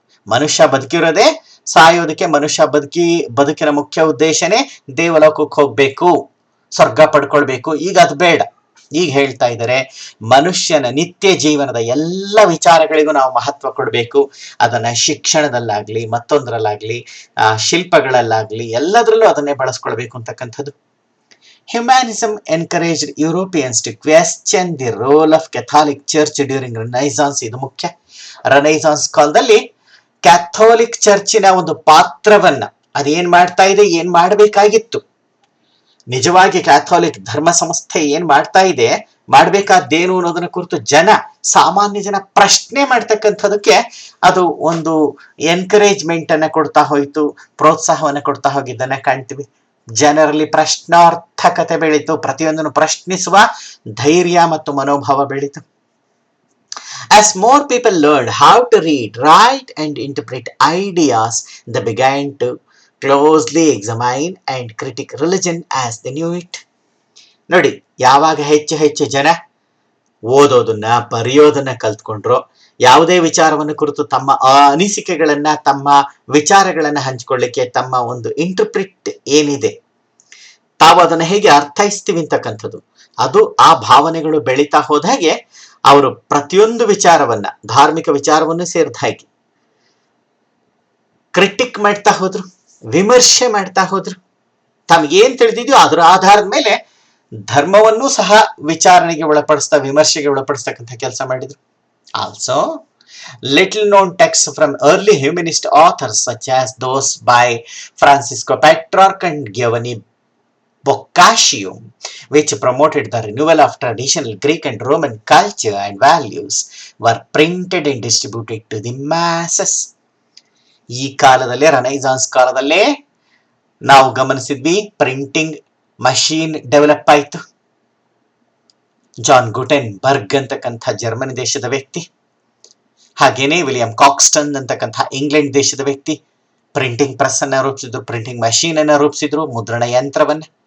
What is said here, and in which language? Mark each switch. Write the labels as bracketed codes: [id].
[kn] ಮನುಷ್ಯ ಬದುಕಿರೋದೇ ಸಾಯೋದಕ್ಕೆ. ಮನುಷ್ಯ ಬದುಕಿನ ಮುಖ್ಯ ಉದ್ದೇಶನೇ ದೇವಲೋಕಕ್ಕೆ ಹೋಗ್ಬೇಕು, ಸ್ವರ್ಗ ಪಡ್ಕೊಳ್ಬೇಕು. ಈಗ ಅದು ಬೇಡ. ಈಗ ಹೇಳ್ತಾ ಇದ್ದಾರೆ ಮನುಷ್ಯನ ನಿತ್ಯ ಜೀವನದ ಎಲ್ಲ ವಿಚಾರಗಳಿಗೂ ನಾವು ಮಹತ್ವ ಕೊಡಬೇಕು. ಅದನ್ನ ಶಿಕ್ಷಣದಲ್ಲಾಗ್ಲಿ, ಮತ್ತೊಂದರಲ್ಲಾಗ್ಲಿ, ಶಿಲ್ಪಗಳಲ್ಲಾಗ್ಲಿ, ಎಲ್ಲದರಲ್ಲೂ ಅದನ್ನೇ ಬಳಸ್ಕೊಳ್ಬೇಕು ಅಂತಕ್ಕಂಥದ್ದು. [en] Humanism encouraged Europeans to question the role of Catholic Church during Renaissance. [kn] ಇದು ಮುಖ್ಯ. ರೆನೈಸಾನ್ಸ್ ಕಾಲದಲ್ಲಿ ಕ್ಯಾಥೋಲಿಕ್ ಚರ್ಚಿನ ಒಂದು ಪಾತ್ರವನ್ನ ಅದೇನ್ ಮಾಡ್ತಾ ಇದೆ, ಏನ್ ಮಾಡಬೇಕಾಗಿತ್ತು, ನಿಜವಾಗಿ ಕ್ಯಾಥೋಲಿಕ್ ಧರ್ಮ ಸಂಸ್ಥೆ ಏನ್ ಮಾಡ್ತಾ ಇದೆ, ಮಾಡ್ಬೇಕಾದ್ದೇನು ಅನ್ನೋದನ್ನ ಕುರಿತು ಸಾಮಾನ್ಯ ಜನ ಪ್ರಶ್ನೆ ಮಾಡ್ತಕ್ಕಂಥದಕ್ಕೆ ಅದು ಒಂದು ಎನ್ಕರೇಜ್ಮೆಂಟ್ ಅನ್ನ ಕೊಡ್ತಾ ಹೋಯ್ತು, ಪ್ರೋತ್ಸಾಹವನ್ನ ಕೊಡ್ತಾ ಹೋಗಿದ್ದನ್ನ ಕಾಣ್ತೀವಿ. ಜನರಲ್ಲಿ ಪ್ರಶ್ನಾರ್ಥಕತೆ ಬೆಳೀತು, ಪ್ರತಿಯೊಂದನ್ನು ಪ್ರಶ್ನಿಸುವ ಧೈರ್ಯ ಮತ್ತು ಮನೋಭಾವ ಬೆಳೀತು. [en] As more people learned how to read, write and interpret ideas, they began to closely examine and critique religion as they knew it. [kn] ನೋಡಿ, ಯಾವಾಗ ಹೆಚ್ಚು ಹೆಚ್ಚು ಜನ ಓದೋದನ್ನ ಬರೆಯೋದನ್ನ ಕಲ್ತ್ಕೊಂಡ್ರು, ಯಾವುದೇ ವಿಚಾರವನ್ನು ಕುರಿತು ತಮ್ಮ ಅನಿಸಿಕೆಗಳನ್ನ, ತಮ್ಮ ವಿಚಾರಗಳನ್ನ ಹಂಚಿಕೊಳ್ಳಿಕ್ಕೆ, ತಮ್ಮ ಒಂದು ಇಂಟರ್ಪ್ರಿಟ್ ಏನಿದೆ, ತಾವು ಅದನ್ನ ಹೇಗೆ ಅರ್ಥೈಸ್ತೀವಿ ಅಂತಕ್ಕಂಥದ್ದು, ಅದು ಆ ಭಾವನೆಗಳು ಬೆಳೀತಾ ಹೋದ ಹಾಗೆ ಅವರು ಪ್ರತಿಯೊಂದು ವಿಚಾರವನ್ನ, ಧಾರ್ಮಿಕ ವಿಚಾರವನ್ನು ಸೇರಿದ ಹಾಗೆ ಕ್ರಿಟಿಕ್ ಮಾಡ್ತಾ ಹೋದ್ರು, ವಿಮರ್ಶೆ ಮಾಡ್ತಾ ಹೋದ್ರು. ತಮಗೇನ್ ತಿಳಿದಿದ್ಯೋ ಅದರ ಆಧಾರದ ಮೇಲೆ ಧರ್ಮವನ್ನು ಸಹ ವಿಚಾರಣೆಗೆ ವಿಮರ್ಶೆಗೆ ಒಳಪಡಿಸ್ತಕ್ಕಂಥ ಕೆಲಸ ಮಾಡಿದ್ರು. [en] Also little known texts from early humanist authors such as those by Francisco Petrarch and Giovanni Boccaccio, which promoted the renewal of traditional Greek and Roman culture and values, were printed and distributed to the masses. [kn] ಈ ಕಾಲದಲ್ಲೇ, ರೆನೈಸಾನ್ಸ್ ಕಾಲದಲ್ಲೇ ನಾವು ಗಮನಿಸಿದ್ವಿ, printing machine develop ಆಯಿತು. John ಗುಟೆನ್ burg ಅಂತಕ್ಕಂಥ Germany ದೇಶದ ವ್ಯಕ್ತಿ, ಹಾಗೇನೆ William ಕಾಕ್ಸ್ಟನ್ ಅಂತಕ್ಕಂಥ ಇಂಗ್ಲೆಂಡ್ ದೇಶದ ವ್ಯಕ್ತಿ ಪ್ರಿಂಟಿಂಗ್ ಪ್ರೆಸ್ ಅನ್ನ ರೂಪಿಸಿದ್ರು, ಪ್ರಿಂಟಿಂಗ್ ಮಷೀನ್ ಅನ್ನ ರೂಪಿಸಿದ್ರು, ಮುದ್ರಣ ಯಂತ್ರವನ್ನ.